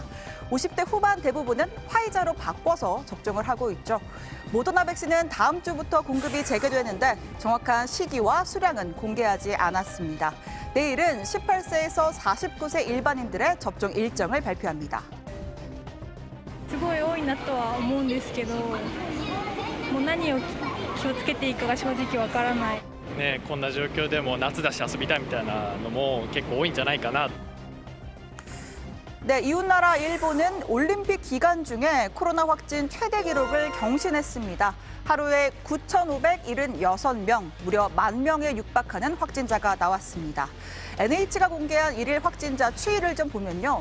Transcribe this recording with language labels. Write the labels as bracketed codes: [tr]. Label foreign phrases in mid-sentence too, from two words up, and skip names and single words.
[ko] 50대 후반 대부분은 화이자로 바꿔서 접종을 하고 있죠. 모더나 백신은 다음 주부터 공급이 재개되는데 정확한 시기와 수량은 공개하지 않았습니다. 내일은 18세에서 49세 일반인들의 접종 일정을 발표합니다. [ja] すごい多いなとは思うんですけど、もう何を気をつけていいかが正直わからない。ね、こんな状況でも夏だし遊びたいみたいなのも結構多いんじゃないかな。 [ko] 네, 이웃나라 일본은 올림픽 기간 중에 코로나 확진 최대 기록을 경신했습니다. 하루에 9,576명, 무려 10,000명에 육박하는 확진자가 나왔습니다. NH가 공개한 일일 확진자 추이를 좀 보면요.